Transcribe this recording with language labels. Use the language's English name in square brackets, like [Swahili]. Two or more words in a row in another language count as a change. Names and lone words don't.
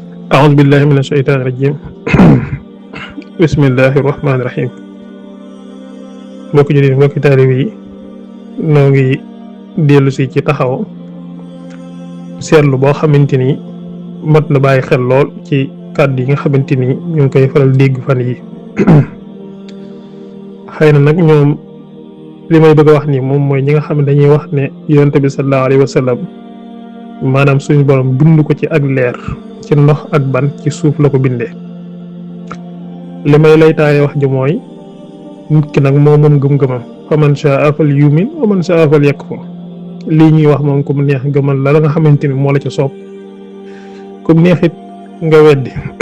[Arabic] أعوذ بالله من الشيطان الرجيم بسم الله الرحمن الرحيم [Wolof] mbokki jullit mbokki taalibe yi noo ngi dellu si ci taxaw seetlu boo xamante ni mat na bàyyi xel lool ci kàddu yi nga xamante ni ñu ngi koy faral dégg fan yi xëy na nag ñoom li may bëgg a wax ni moom mooy ñi nga xam ne dañuy wax ne yonent bi [Arabic] صلى الله عليه وسلم [Wolof] maanaam suñu borom bind ko ci ak leer ci ndox ak ban ci suuf la ko bindee li may lay taaye wax ji mooy nit ki nag moo moom gëm-gëmam [Arabic] فمن شاء فليؤمن ومن شاء فليكفر [Wolof] lii ñuy wax moom ku mu neex gëmal la nga xamante ni moo la ca soob ku mu neex it nga weddi